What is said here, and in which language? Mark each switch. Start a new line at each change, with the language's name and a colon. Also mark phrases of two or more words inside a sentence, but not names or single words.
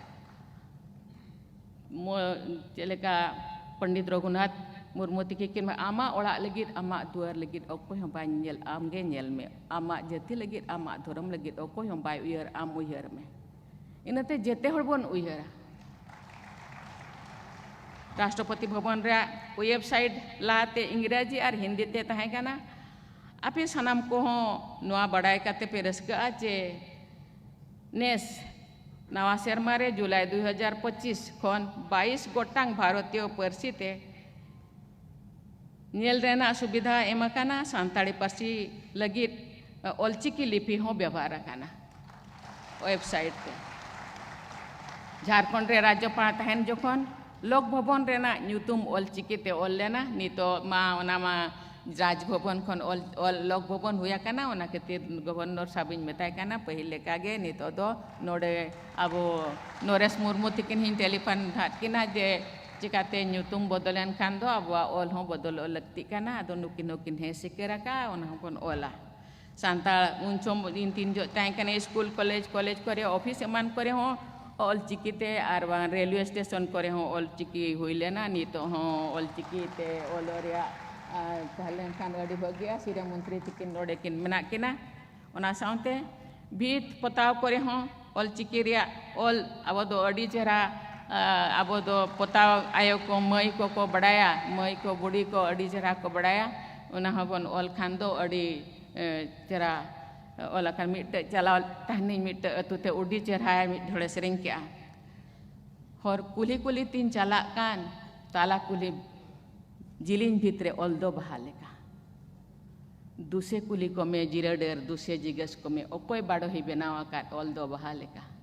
Santali: चेलेका पंडित रघुनाथ मुर्मू तिकिन आमा ओड़ा लगित आमा दुआर लगित अकोय हम बाय नेल आमगे नेल में आमा जति लगित आमा धर्म लगित अकोय हम बाय उयर आम उयर में इनते जेते हर बन उयरा राष्ट्रपति भवन रे वेबसाइट लाते इंग्रेजी और हिंदी ते तहे कना आपे सनाम को हो नवा बड़ाय काते पे रस्का जे नेस नवा सेरमा रे जुलाई 2025 खन 22 गोटांग भारतीय पार्सीते नेल रेना सुविधा एमकाना सांताड़ी पार्सी लगित ऑलचिकी लिपि हो व्यवहार काना वेबसाइट पे झारखंड रे राज्यपाल तहन जोखन लोक भवन रेना न्यूतुम ऑलचिकी ते ऑल लेना नितो मा ओना मा राजभवन खन ऑल लोक भवन हुआ काना ओना खातिर गवर्नर साबिन मेताय काना पहिले कागे नितो दो नोडे अब नरेश मुर्मू तिकिन हिन टेलीफोन धात किना जे चिकाते न्यूतुम बदलन खान दो अब ऑल हो बदल लगती काना अदो नुकिन नुकिन हे सिकेरा का ओना हपन ओला सांताल उनचम इन तीन जो ताई काने स्कूल कॉलेज करे ऑफिस एमान करे हो ऑलचिकी ते आर रेलवे स्टेशन करे हो ऑलचिकी हुई लेना नितो हो ऑलचिकी ते ओलोरिया ताहले खान अड़ी भगिया सिरे मंत्री तिकिन नोडे किन मेना किना ओना सावते भीत पताव करे हो ऑलचिकी रिया ऑल अब दो अड़ी चेहरा अब दो पताव आयो को मई को बड़ाया मई को बुढ़ी को अड़ी चेहरा को बड़ाया ओना हबन ऑल खान दो अड़ी चेहरा ओला खान मिट चलाव तहनी मिट अतुते उडी चेहरा मिट ढोड़े सेरेंग के हर कुली कुली तीन चला कान ताला कुली जिलिन भितरे ऑल दो बहाले का दूसरे कुली को में जिराडेर दूसरे जिगस को में ओकोय बाड़ो ही बनावा का ऑल दो बहाले का